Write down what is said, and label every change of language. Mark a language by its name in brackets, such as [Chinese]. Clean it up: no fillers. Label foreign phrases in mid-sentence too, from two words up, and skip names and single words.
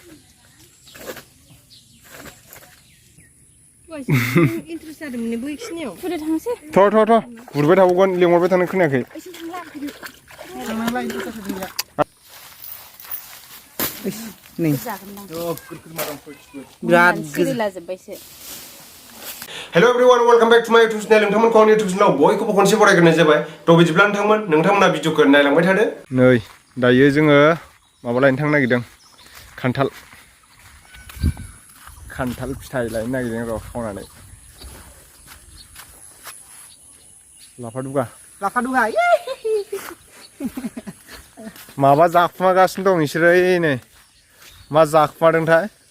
[Bodo] इन्ट्रेस्ट जादोंमोन बैखिनियाव फुदो थांसै थ' गुरबाय थाबावगोन लेंहरबाय थानो खोनायाखै नै बिराद गोजोला जोब्बायसो [English] hello everyone welcome back to my YouTube channel [Bodo] नोंथांमोनखौ आंनि यूट्यूब चैनलाव बयखौबो खनसे बरायग्रोनाय जाबाय थ' बिदिब्ला नोंथांमोना भिडिअखौ नायलांबाय थादो नै दायो जोङो माबा लायनो थांनो नागिरदों खान्थाल फिथाइ लायनो नागिरदों र' खावनानै लाफा दुगा माबा जाखुमागासिनो दं बिसोरो नै मा जाखुमादोंथाय